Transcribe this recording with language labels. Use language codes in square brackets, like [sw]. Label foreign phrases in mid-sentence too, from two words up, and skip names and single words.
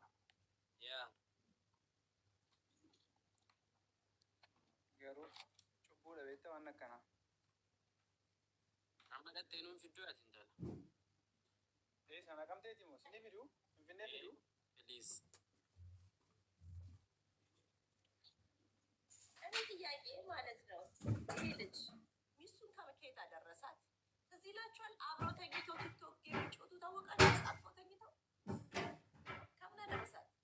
[om] Yaa. Garuu cubbuudha beektaa waan akkanaa. Amma dhattee nuun fidduu ati intala. Sana kamteeti moo sini fiduu? Finfinnee fiduu? Please. [am] እኔ ጥያቄ ማለት ነው ይህ ልጅ ሚስቱን ከመኬት አደረሳት እዚህ ይላችኋል። አብረው ተኝተው ቲክቶክ የሚጮቱ ታወቃለህ። ተጣጥፈው ተኝተው ከምን አደረሳት?